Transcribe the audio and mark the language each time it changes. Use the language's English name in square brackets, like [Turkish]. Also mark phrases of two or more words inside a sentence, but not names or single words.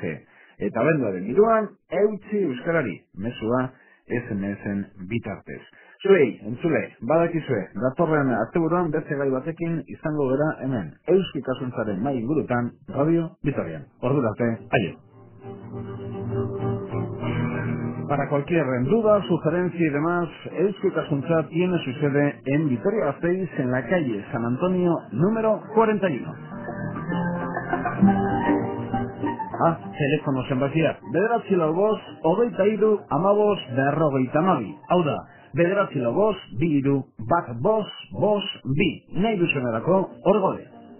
[Basque] Eta abenduaren 3an, eutxi euskarari, mezua SMS-en bitartez. Zuei, entzule, badakizue, datorren asteburuan beste gai batekin izango gara hemen, eusko ikasuntzaren mai ingurutan, Radio Vitorian. Ordurarte, aio. [Spanish] Para cualquier duda, sugerencia y demás, Eusko Ikaskuntza tiene su sede en Vitoria-Gasteiz, en la calle San Antonio, número 41. [Basque] Telefono zenbakia, 945-23-12-52. Hau da, 945-23-12-52. Nahi duzunerako, hor gode.